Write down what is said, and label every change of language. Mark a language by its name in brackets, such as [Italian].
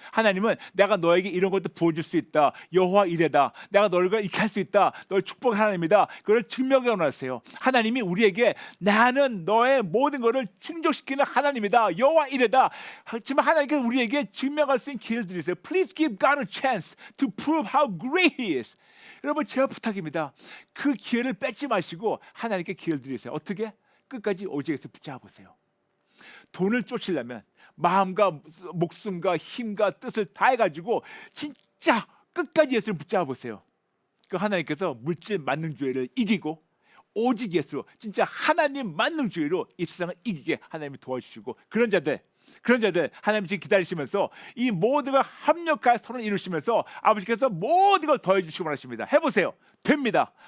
[Korean] 하나님은 내가 너에게 이런 것도 부어줄 수 있다. 여호와 이레다. 내가 너를 이렇게 할 수 있다. 너를 축복한 하나님이다. 그걸 증명해 원하세요. 하나님이 우리에게 나는 너의 모든 것을 충족시키는 하나님이다. 여호와 이레다. 하지만 하나님께서 우리에게 증명할 수 있는 기회를 드리세요. [English] Please give God a chance to prove how great He is. [Korean] 여러분, 제가 부탁입니다. 그 기회를 뺏지 마시고 하나님께 기회를 드리세요. 어떻게? 끝까지 오직에서 붙잡아 보세요. 돈을 쫓으려면 마음과 목숨과 힘과 뜻을 다해가지고 진짜 끝까지 예수를 붙잡아 보세요. 그 하나님께서 물질 만능주의를 이기고 오직 예수, 진짜 하나님 만능주의로 이 세상을 이기게 하나님이 도와주시고 그런 자들 하나님 지금 기다리시면서 이 모두가 합력하여 서로 이루시면서 아버지께서 모든 걸 더해 주시고 원하십니다. 해보세요. 됩니다.